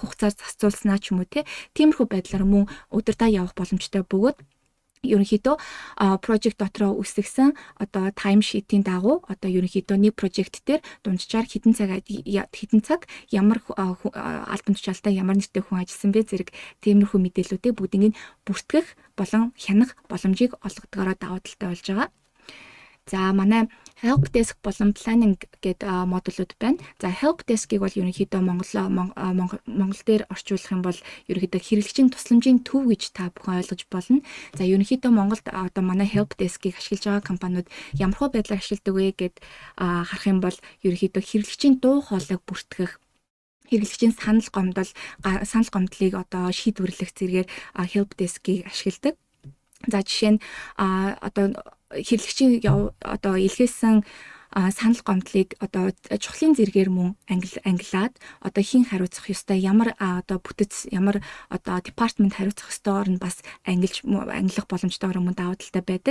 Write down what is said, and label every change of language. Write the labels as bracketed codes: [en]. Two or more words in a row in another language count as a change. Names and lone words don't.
[mn] хугацаар засцуулснаа ч юм уу тиймэрхүү байдлаар мөн удирдаа явах боломжтой бөгөөд ерөнхийдөө project дотроо үүсгэсэн одоо timesheet-ийн дагуу одоо ерөнхийдөө нэг project дээр дунджаар хідэн цаг ямар албан тушаалтай ямар нэртэй хүн ажилласан бэ зэрэг тиймэрхүү мэдээллүүдийг бүгдийг бүртгэх болон хянах боломжийг олгодгоороо давуу талтай болж байгаа. За манай [en] help desk [mn] болон planning гэдэг модулууд байна. За [en] help desk- [mn] ийг бол ерөнхийдөө Монгол дээр орчуулах юм бол ерөнхийдөө хэрэглэгчийн тусламжийн төв гэж та бүхэн ойлгож болно. За ерөнхийдөө Монголд одоо манай [en] help desk- [mn] ийг ашиглаж байгаа компаниуд ямархуу байдлаар ашигладаг вэ гэд харах юм бол ерөнхийдөө хэрэглэгчийн дуу хоолойг бүртгэх, хэрэглэгчийн санал гомдлыг одоо шийдвэрлэх зэргээр [en] help desk- [mn] ийг ашигладаг. За жишээ нь одоо хэрэглэгчийн одоо илгээсэн санал гомдлыг одоо чухлын зэргээр мөн ангилаад одоо хин хариуцах ёстой, ямар одоо бүтэц, ямар одоо департамент хариуцах ёстойгоор нь бас ангилах боломжтойгоор мөн даваа талтай байдаг.